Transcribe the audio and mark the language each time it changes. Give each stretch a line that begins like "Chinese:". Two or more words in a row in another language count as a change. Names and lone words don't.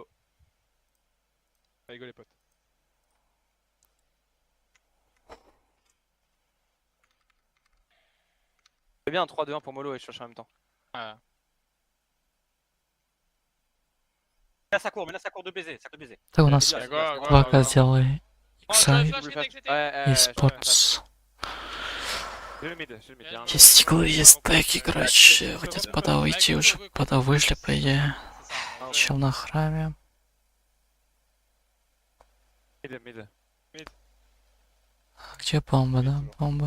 French: Allez go les potes. Fais bien un 3-2-1 pour Molo et je flash en même temps. Ouais. Menace à court de baiser, sac de baiser.
Russian: Так, у нас 2К сделали. Иксай. eSports. Есть стиклы, есть теки, короче. Хотят пода уйти, уже пода вышли, по идее. Чел на храме. Где бомба, да? Бомба.